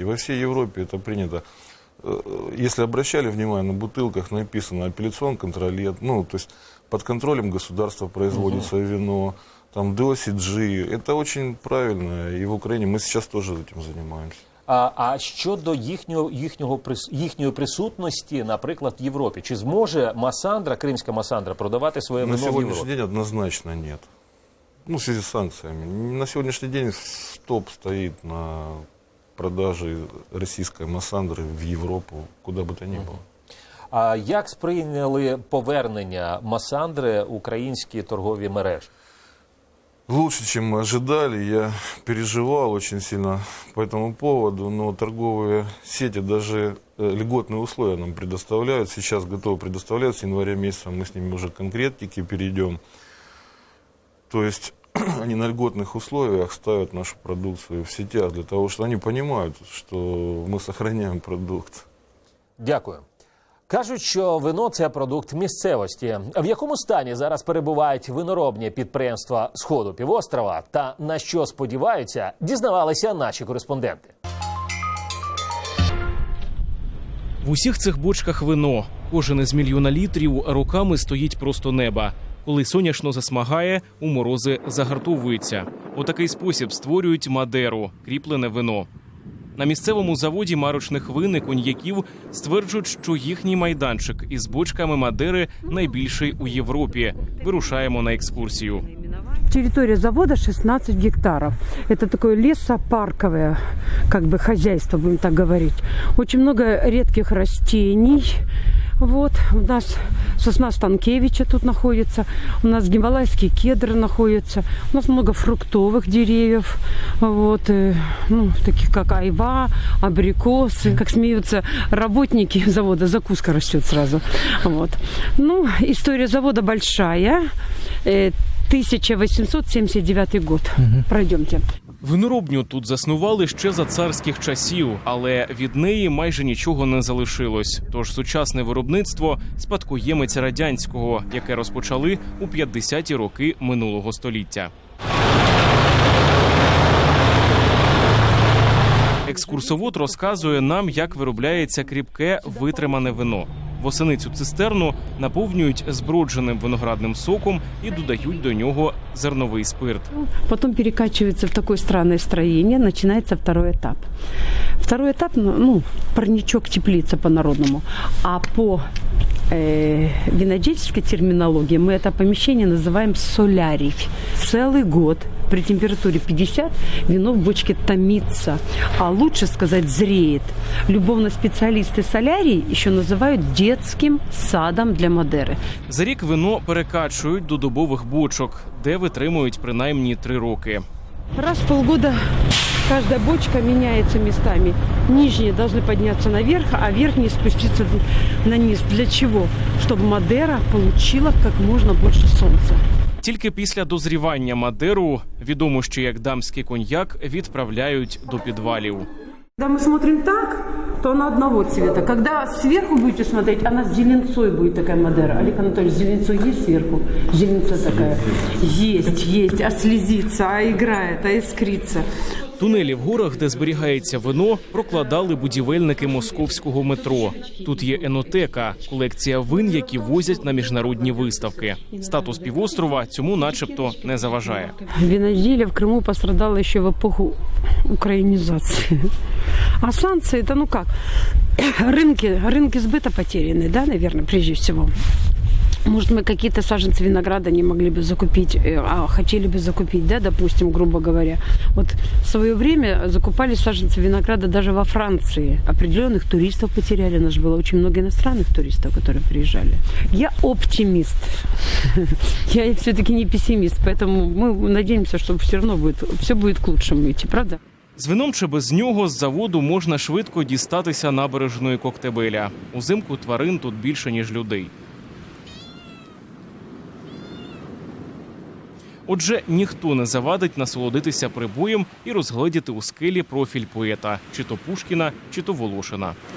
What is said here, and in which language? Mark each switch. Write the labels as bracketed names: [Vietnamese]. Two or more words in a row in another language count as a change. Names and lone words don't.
[Russian] Во всей Европе это принято. Если обращали внимание, на бутылках написано [French] appellation contrôlée, [Russian] то есть под контролем государства производится вино, там DOCG, это очень правильно, и в Украине мы сейчас тоже этим занимаемся. [Ukrainian] А щодо їхньої присутності, наприклад, в Європі, чи зможе Масандра, кримська Масандра, продавати своє вино в Європі? [Russian] На сегодняшний день однозначно нет. В связи с санкциями. На сегодняшний день стоп стоит на [Ukrainian] продажі російської Масандри в Європу, куди би [Russian] то ни було. [Ukrainian] А як сприйняли повернення Масандри українські торгові мережі? [Russian] лучше, чем мы ожидали. Я переживал очень сильно по этому поводу, но торговые сети даже льготные условия нам предоставляют. Сейчас готовы предоставлять, с января месяца мы с ними уже к конкретике перейдем. То есть они на льготных условиях ставят нашу продукцию в сетях для того, что они понимают, что мы сохраняем продукт. [Ukrainian] Дякую. Кажуть, що вино – це продукт місцевості. В якому стані зараз перебувають виноробні підприємства Сходу півострова та на що сподіваються, дізнавалися наші кореспонденти. В усіх цих бочках вино. Кожен із мільйона літрів роками стоїть просто неба. Коли соняшно засмагає, у морози загартовується. У такий спосіб створюють Мадеру – кріплене вино. На місцевому заводі марочних вин і коньяків стверджують, що їхній майданчик із бочками Мадери найбільший у Європі. Вирушаємо на екскурсію. [Russian] Территория завода 16 гектаров. Это такое лесопарковое хозяйство, будем так говорить. Очень много редких растений. Вот, у нас сосна Станкевича тут находится, у нас гималайский кедр находится, у нас много фруктовых деревьев, вот, таких как айва, абрикосы. Как смеются работники завода, закуска растет сразу. Вот. История завода большая. 1879 год. Пройдемте. [Ukrainian] Виноробню тут заснували ще за царських часів, але від неї майже нічого не залишилось. Тож сучасне виробництво – спадкоємець радянського, яке розпочали у 50-ті роки минулого століття. Екскурсовод розказує нам, як виробляється кріпке витримане вино. Восени цю цистерну наповнюють збродженим виноградним соком і додають до нього зерновий спирт. [Russian] Потом перекачивается в такое странное строение, начинается второй этап. Второй этап, парничок, теплица по-народному. А по винодельческой терминологии мы это помещение называем солярий. Целый год при температуре 50 вино в бочке томится, а лучше сказать зреет. Любовно специалисты солярий еще называют детским садом для Мадери. [Ukrainian] За рік вино перекачують до дубових бочок, де витримують принаймні 3 роки. [Russian] Раз в полгода каждая бочка меняется местами. Нижние должны подняться наверх, а верхние спуститься на низ. Для чего? Чтобы Мадера получила как можно больше солнца. [Ukrainian] Тільки після дозрівання Мадеру, відому ще як дамський коньяк, відправляють до підвалів. [Russian] Когда мы смотрим так, то она одного цвета. Когда сверху будете смотреть, она с зеленцой будет такая Мадера. Олег Анатольевич, зеленцой есть сверху? Зеленца такая? Есть. А слезится, а играет, а искрится. [Ukrainian] Тунелі в горах, де зберігається вино, прокладали будівельники московського метро. Тут є енотека – колекція вин, які возять на міжнародні виставки. Статус півострова цьому начебто не заважає. [Russian] Виноделие в Крыму пострадало еще в эпоху украинизации. А санкции – это рынки сбыта потеряны, да, наверное, прежде всего. Может, мы какие-то саженцы винограда не могли бы закупить, а хотели бы закупить, да, допустим, грубо говоря. Вот в свое время закупали саженцы винограда даже во Франции. Определенных туристов потеряли. У нас же было очень много иностранных туристов, которые приезжали. Я оптимист. Я все-таки не пессимист, поэтому мы надеемся, что все равно все будет к лучшему идти, правда? [Ukrainian] З вином чи без нього з заводу можна швидко дістатися набережної Коктебеля. Узимку тварин тут більше, ніж людей. Отже, ніхто не завадить насолодитися прибоєм і розгледіти у скелі профіль поета – чи то Пушкіна, чи то Волошина.